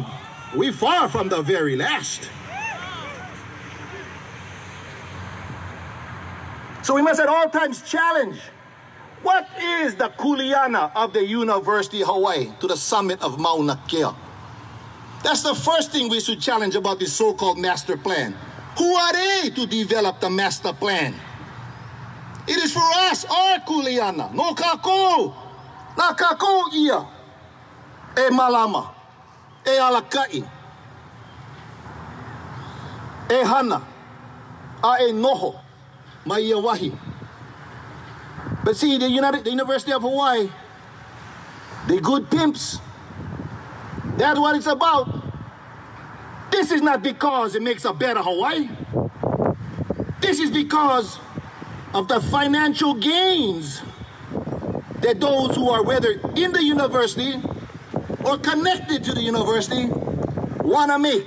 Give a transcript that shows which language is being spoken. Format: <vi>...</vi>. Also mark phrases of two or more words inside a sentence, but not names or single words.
<en>We far from the very last. So we must at all times challenge, what is the kuleana of the University of Hawaii to the summit of Mauna Kea? That's the first thing we should challenge about this so-called master plan. Who are they to develop the master plan? It is for us, our kuleana.</en> <haw>No kako. Na kako ia. E malama. E alakai. E hana. A e noho. Maiawahi.</haw> <en>But see, the University of Hawaii, they good pimps. That's what it's about. This is not because it makes a better Hawaii. This is because of the financial gains that those who are whether in the university or connected to the university want to make.</en>